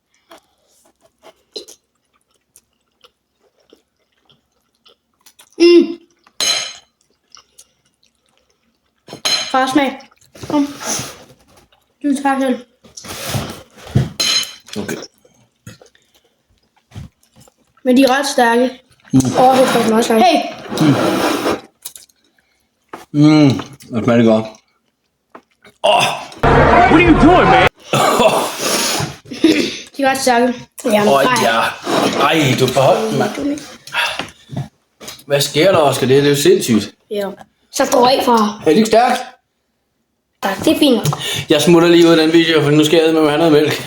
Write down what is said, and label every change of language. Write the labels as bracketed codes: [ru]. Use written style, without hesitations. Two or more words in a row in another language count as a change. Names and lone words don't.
[da] Far smag. Kom. Du tager selv. Okay. Men de er ret stærke. Det får den også. Hey! Det smager godt. [en] What are you doing, man? [da] De er ret stærke. Ja. Ej, du beholdt den, mand. Hvad sker der, Oscar? Det er jo sindssygt. Ja. Så står af, far. Er det ikke stærkt? Tak, det er fint. Jeg smutter lige ud af den video, for nu skal jeg med have noget mælk.